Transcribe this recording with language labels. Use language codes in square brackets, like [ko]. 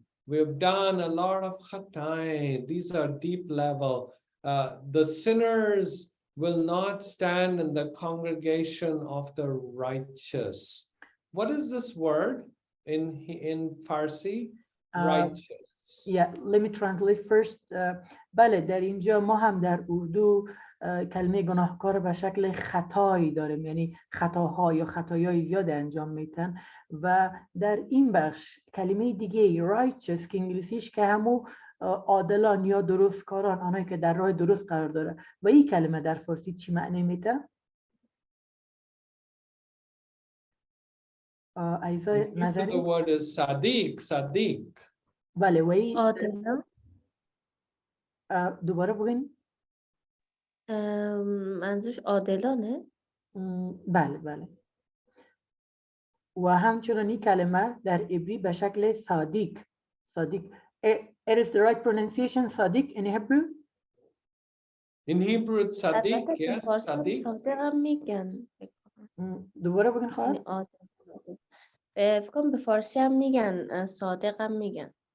[en] We've done a lot of khatai. These are deep level. The sinners will not stand in the congregation of the righteous. What is this word in Farsi? Righteous. Yeah, let me translate first. [fa] بله، در اینجا ما هم در اردو کلمه گناهکار به شکل خطایی داریم، یعنی خطاها یا خطایای زیاد انجام میتن. و در این بخش کلمه دیگه righteous که انگلیسیش که همو عادلان یا درستکاران، آنهایی که در راه درست قرار داره. و این کلمه در فارسی چی معنی میده؟ ایزای نظری؟ [en] The word is Sadiq. [fa] بله. و این عادلان. دوباره بگین. منظورش عادلانه؟ بله. و همچنان این کلمه در عبری به شکل صادق. [en] It is the right pronunciation, صادق in Hebrew? In Hebrew it's Sadiq, yes, Sadiq. [fa] صادق هم میگن. دوباره بگین خواهد. فکر کنم به فارسی هم میگن، صادق هم میگن.